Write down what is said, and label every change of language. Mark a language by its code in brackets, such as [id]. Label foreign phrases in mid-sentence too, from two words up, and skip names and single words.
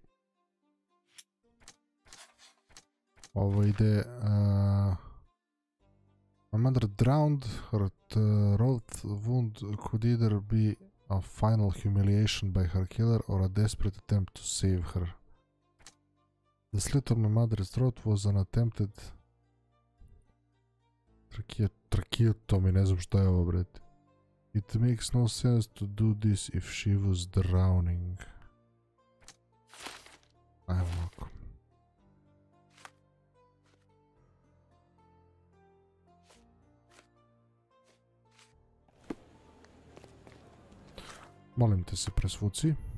[sr] Ovo ide... [en] My mother drowned, her throat wound could either be a final humiliation by her killer or a desperate attempt to save her. The slit on my mother's throat was an attempted... [sr] Tracheotomy, ne znam šta je ovo, bre. [en] It makes no sense to do this if she was drowning. [sr] Ajmo ovako. Molim te se presvuci.